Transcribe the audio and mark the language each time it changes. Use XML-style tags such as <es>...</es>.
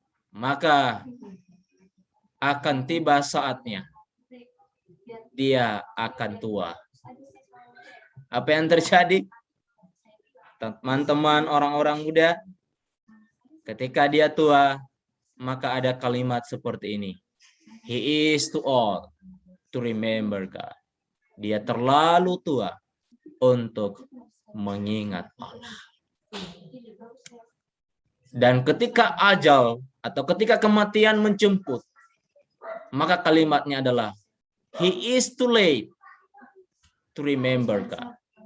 <id>Maka akan tiba saatnya dia akan tua. Apa yang terjadi? Teman-teman orang-orang muda, Ketika dia tua, maka ada kalimat seperti ini.</id> <en>He is too old to remember God.</en> <id>Dia terlalu tua untuk mengingat Allah. Dan ketika ajal atau ketika kematian menjemput, maka kalimatnya adalah</id> <en>he is too late to remember God.</en>